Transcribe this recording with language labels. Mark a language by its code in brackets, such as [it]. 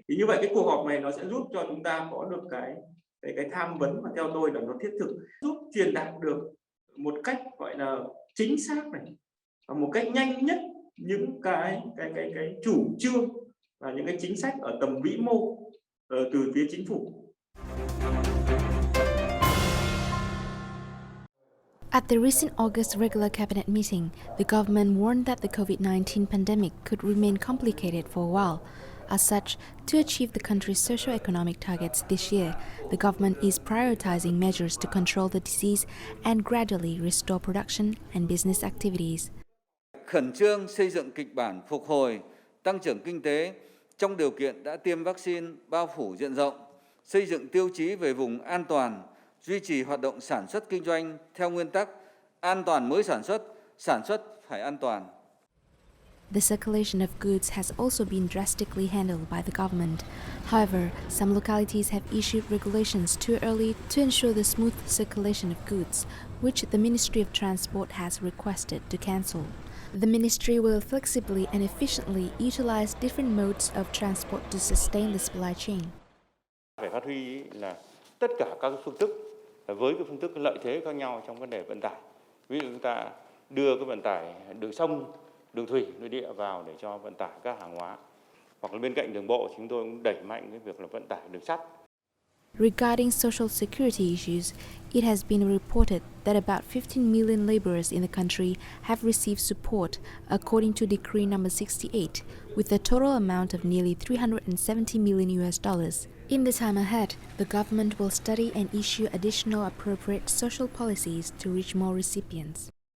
[vi] Thì như vậy cái cuộc họp này nó sẽ giúp cho chúng ta có được cái tham vấn mà theo tôi là nó thiết thực, giúp truyền đạt được một cách gọi là chính xác này và một cách nhanh nhất những cái chủ trương và những cái chính sách ở tầm vĩ mô từ phía chính phủ. [en] At the recent August regular cabinet meeting, the government warned that the COVID-19 pandemic could remain complicated for a while. As such, to achieve the country's socio-economic targets this year, the government is prioritizing measures to control the disease and gradually restore production and business activities. [vi] Khẩn trương xây dựng kịch bản phục hồi, tăng trưởng kinh tế trong điều kiện đã tiêm vaccine bao phủ diện rộng, xây dựng tiêu chí về vùng an toàn, duy trì hoạt động sản xuất kinh doanh theo nguyên tắc an toàn mới sản xuất phải an toàn. [en] The circulation of goods has also been drastically handled by the government. However, some localities have issued regulations too early to ensure the smooth circulation of goods, which the Ministry of Transport has requested to cancel. The ministry will flexibly and efficiently utilize different modes of transport to sustain the supply chain. [vi] Phải phát huy là tất cả các phương thức với cái phương thức lợi thế khác nhau trong vấn đề vận tải. Ví dụ chúng ta đưa cái vận tải đường sông, đường thủy, nội địa vào để cho vận tải các hàng hóa. Hoặc là bên cạnh đường bộ chúng tôi cũng đẩy mạnh cái việc là vận tải đường sắt. [en] Regarding social security issues, it has been reported that about 15 million laborers in the country have received support, according to Decree number 68, with a total amount of nearly $370 million US. In the time ahead, the government will study and issue additional appropriate social policies to reach more recipients.